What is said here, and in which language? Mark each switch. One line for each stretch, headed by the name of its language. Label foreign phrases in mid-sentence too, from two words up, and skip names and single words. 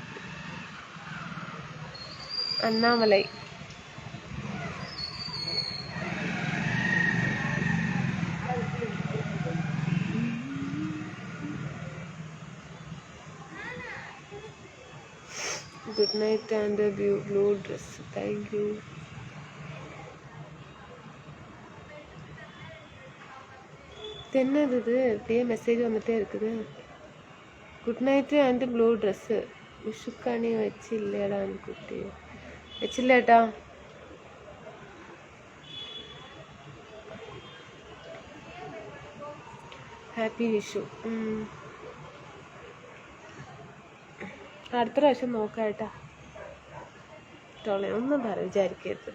English: അണ്ണാമലൈ. good night and blue dress. thank you.
Tamil: என்னது இப்படியே மெசேஜ் வந்துட்டே இருக்குது.
English: good night and blue dress.
Tamil: விஷுக்காணி வச்சு இல்லையாடா குட்டி?
Malayalam: வச்சில்லேட்டா. ഹാപ്പി വിഷു. അടുത്ത പ്രാവശ്യം നോക്കാട്ടാ. ഒന്നും വിചാരിക്കരുത്.